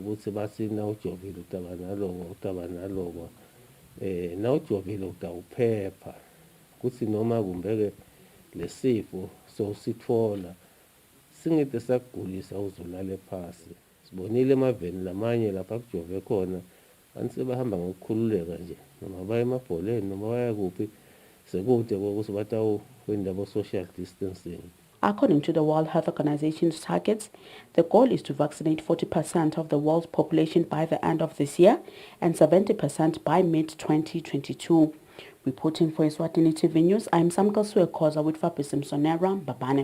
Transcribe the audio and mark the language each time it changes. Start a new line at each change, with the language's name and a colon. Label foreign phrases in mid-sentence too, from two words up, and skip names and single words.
Swati: ukuthi bathi nawujovile utaba naloko nawujovile utawuphepha kuthi noma kumbeke lesifo sosithola singede sakugulisa uzulale phasi sibonile emaveni lamanye lapha kujove khona anise bahamba ngokukhululeka nje noma baya emabholeni noma baya kuphi sekude ukuthi batawukwenda bo
English: social distancing. According to the World Health Organization's targets, the goal is to vaccinate 40% of the world's population by the end of this year and 70% by mid-2022. Reporting for Eswatini TV News, I'm Samka Suekoza with Fabrice Msonera Babane.